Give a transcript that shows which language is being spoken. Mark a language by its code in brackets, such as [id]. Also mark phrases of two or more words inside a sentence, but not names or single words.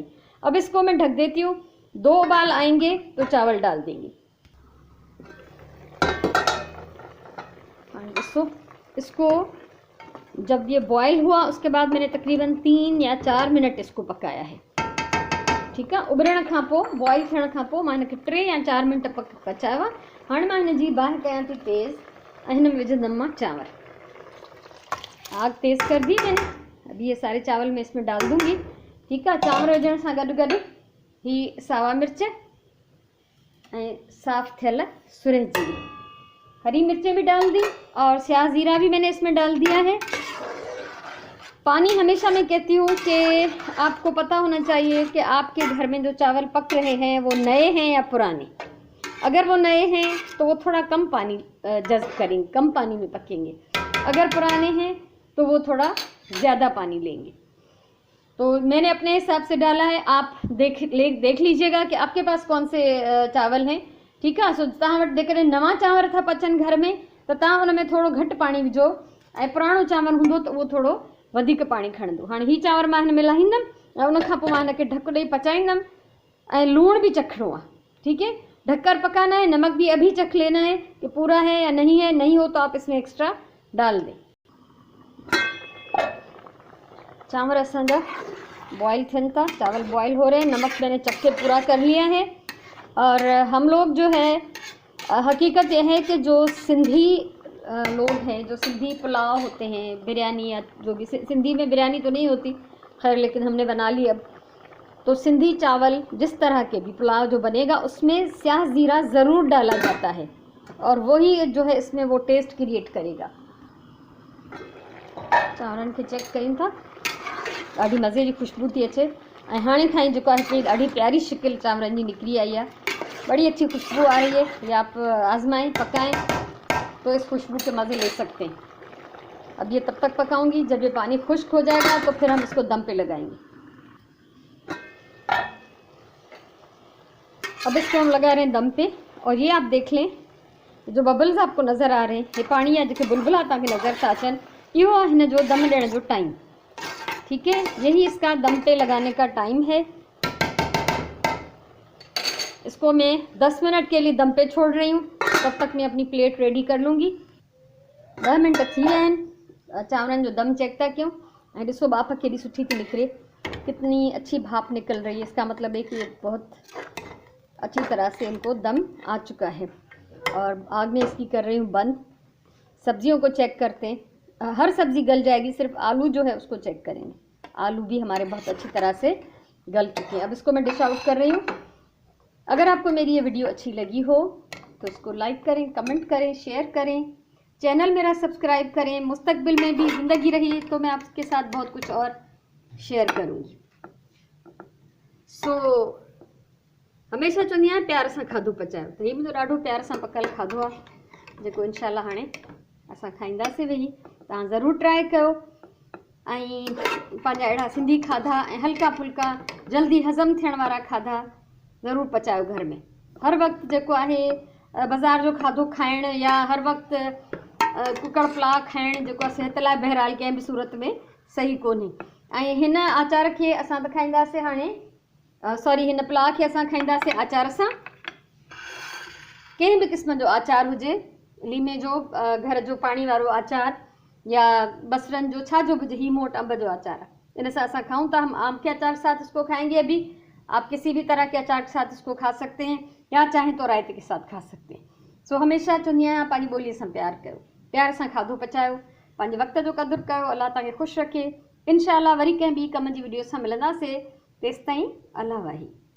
[hi] अब इसको मैं ढक देती हूँ, 2 उबाल आएंगे तो चावल डाल देंगे। इसको जब ये बॉयल हुआ उसके बाद मैंने तकरीबन 3 या 4 मिनट इसको पकाया है। ठीक है, [sd] उबरण खां पोइ, बॉयल थियण खां पोइ मां हिनखे 3 या 4 मिनट पचायो आहे। हाणे मां हिन जी बाहि कयां थी तेज़ ऐं हिन में विझंदमि मां चांवर। [hi] आग तेज़ कर दी मैंने। अभी ये सारे चावल मैं इसमें डाल दूंगी। ठीक है, [sd] चांवर विझण सां गॾु गॾु ही सावा मिर्च ऐं साफ़ थियल सुरह जीरी, [hi] हरी मिर्चें भी डाल दी और स्याह ज़ीरा भी मैंने इसमें डाल दिया है। पानी हमेशा मैं कहती हूँ कि आपको पता होना चाहिए कि आपके घर में जो चावल पक रहे हैं वो नए हैं या पुराने। अगर वो नए हैं तो वो थोड़ा कम पानी जज़्ब करेंगे, कम पानी में पकेंगे। अगर पुराने हैं तो वो थोड़ा ज़्यादा पानी लेंगे। तो मैंने अपने हिसाब से डाला है, आप देख लीजिएगा कि आपके पास कौन से चावल हैं। ठीक है, [sd] सो तव्हां वटि जेकॾहिं नवां चांवर था पचनि घर में त तव्हां उन में थोरो घटि पाणी विझो, ऐं पुराणो चांवर हूंदो त उहो थोरो वधीक पाणी खणंदो। हाणे हीउ चांवर मां हिन में लाहींदमि ऐं उन खां पोइ मां हिनखे ढकु ॾेई पचाईंदमि ऐं लूण भी चखणो आहे। [hi] ठीक है, ढककर पकाना है, नमक भी अभी चख लेना है कि पूरा है या नहीं है, नहीं हो तो आप इसमें एक्स्ट्रा डाल दें। [sd] चावल असांजा बॉयल थियन था, [hi] चावल बॉयल हो रहे हैं, नमक मैंने चख के पूरा कर लिया है। और हम लोग जो है हकीकत यह है कि जो सिंधी लोग हैं, जो सिंधी पुलाव होते हैं, बिरयानी या जो भी, सिंधी में बिरयानी तो नहीं होती खैर, लेकिन हमने बना ली अब, तो सिंधी चावल जिस तरह के भी पुलाव जो बनेगा उसमें स्याह ज़ीरा ज़रूर डाला जाता है और वही जो है इसमें वो [en] taste create [hi] करेगा। [sd] चावरनि खे चेक कयूं था, ॾाढी मज़े जी खुशबू थी अचे ऐं हाणे खां ई जेको आहे हिकिड़ी ॾाढी प्यारी शिकिल चांवरनि जी निकिरी आई है, [hi] बड़ी अच्छी खुशबू आ रही है। ये आप आजमाएं, पकाएं तो इस खुशबू के मज़े ले सकते हैं। अब ये तब तक पकाऊंगी जब ये पानी खुश्क हो जाएगा तो फिर हम इसको दम पे लगाएंगे। अब इसको हम लगा रहे हैं दम पे और ये आप देख लें जो बबल्स आपको नज़र आ रहे हैं, ये पानी या जो बुलबुला तक [sd] नज़र था अचन, यो है हिन जो दम ॾियण जो टाइम। [hi] ठीक है, यही इसका दम पे लगाने का टाइम है। इसको मैं 10 मिनट के लिए दम पे छोड़ रही हूँ, तब तक मैं अपनी प्लेट रेडी कर लूँगी। [sd] 10 मिनट थी विया आहिनि, चांवरनि जो दम चेक था कयूं ऐं ॾिसो बाफ़ केॾी सुठी थी निकिरे, [hi] कितनी अच्छी भाप निकल रही है। इसका मतलब है कि ये बहुत अच्छी तरह से इनको दम आ चुका है। और आग में इसकी कर रही हूँ बंद। सब्जियों को चेक करते हैं, हर सब्ज़ी गल जाएगी, सिर्फ आलू जो है उसको चेक करेंगे। आलू भी हमारे बहुत अच्छी तरह से गल चुके हैं। अब इसको मैं [en] dish out [hi] कर रही हूँ। अगर आपको मेरी ये वीडियो अच्छी लगी हो तो इसको लाइक करें, कमेंट करें, शेयर करें, चैनल मेरा सब्सक्राइब करें। मुस्तकबिल में भी ज़िंदगी रही तो मैं आपके साथ बहुत कुछ और शेयर करूँगी। [sd] हमेशा चवंदी आहियां प्यार सां खाधो पचायो, [hi] तो ये मुझे [sd] ॾाढो प्यार सां पकल खाधो आहे जेको इंशाल्लाह हाणे असां खाईंदासीं वेही। तव्हां ज़रूरु ट्राई कयो ऐं पंहिंजा अहिड़ा सिंधी खाधा ऐं हल्का फुल्का जल्दी हज़म थियण वारा खाधा ज़रूरु पचायो घर में। हर वक्त जेको आहे बाज़ार जो खाधो खाइण या हर वक्त कुकड़ पुलाव खाइण जेको आहे सिहत लाइ बहरहाल कंहिं बि सूरत में सही कोन्हे। ऐं हिन आचार खे असां त खाईंदासीं हाणे हिन पुलाव खे असां खाईंदासीं आचार सां। कंहिं बि क़िस्म जो आचार हुजे, लीमे जो, घर जो पाणी वारो आचार या बसरनि जो, छा जो बि ही मोट अम्ब जो आचार, इन से असां खाऊं था। [hi] हम आम के अचार के साथ इसको खाएंगे, अभी आप किसी भी तरह के अचार के साथ इसको खा सकते हैं या चाहें तो रायते के साथ खा सकते हैं। [sd] हमेशा चवंदी आहियां पंहिंजी ॿोलीअ सां प्यार कयो, प्यार सां खाधो पचायो, पंहिंजे वक़्त जो क़दुरु कयो। अल्लाह तव्हांखे ख़ुशि रखे। इंशाअल्लाह वरी कंहिं ॿी कम जी वीडियो सां मिलंदासीं। तेसिताईं अल्लाह वाही।